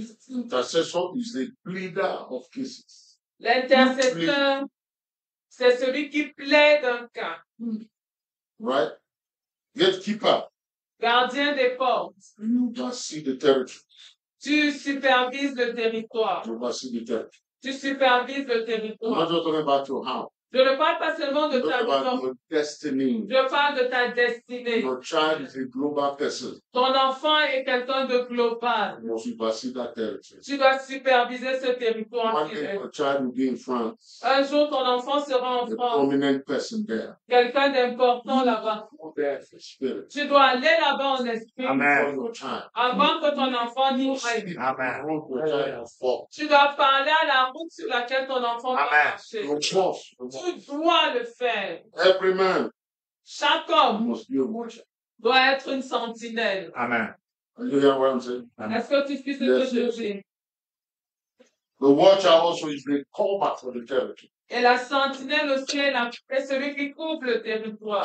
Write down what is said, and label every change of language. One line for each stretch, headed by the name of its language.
English: Intercessor is the pleader of cases.
French: L'intercesseur, c'est celui qui plaide un cas.
English: Right? Gatekeeper.
French: Gardien des portes.
English: You must see the territory.
French: Tu supervises le territoire.
English: You must see the territory.
French: Tu supervises le territoire.
English: I'm not talking about your house.
French: Je ne parle pas seulement de ta maison. Je parle de ta destinée.
English: Your child is a global person.
French: Ton enfant est quelqu'un de global.
English: You must supervise that territory.
French: Tu dois superviser ce territoire.
English: One day your child will be in France.
French: Un jour, ton enfant sera en France.
English: A prominent person there.
French: Quelqu'un d'important là-bas. Tu dois aller là-bas en esprit. Amen. Avant que ton enfant n'y aille. Amen. Tu dois parler à la route sur laquelle ton enfant va marcher. Tu dois le faire.
English: Every man.
French: Chaque homme
English: must be a watcher.
French: Doit être une sentinelle. Amen.
English: You hear what I'm saying?
French: Est-ce que tu suis ce que je dis?
English: The watcher also is the cover for the territory.
French: Et la sentinelle aussi est celui qui couvre le territoire.